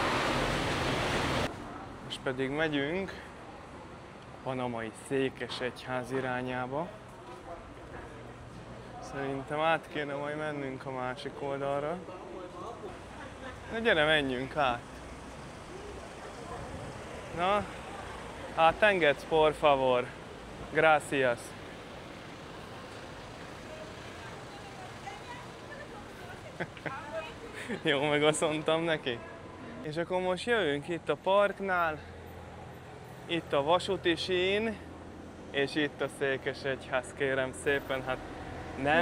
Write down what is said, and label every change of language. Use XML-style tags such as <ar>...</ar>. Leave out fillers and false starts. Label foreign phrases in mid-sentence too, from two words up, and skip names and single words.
<hu>Most pedig megyünk a panamai székesegyház irányába. Szerintem át kéne majd mennünk a másik oldalra. Na gyere, menjünk át! Na, engedsz,</hu> <es>por favor. Gracias.</es> <hu>Jó, meg azt mondtam neki. És akkor most jövünk itt a parknál, itt a vasúti sín, és itt a székesegyház, kérem szépen, hát nem</hu>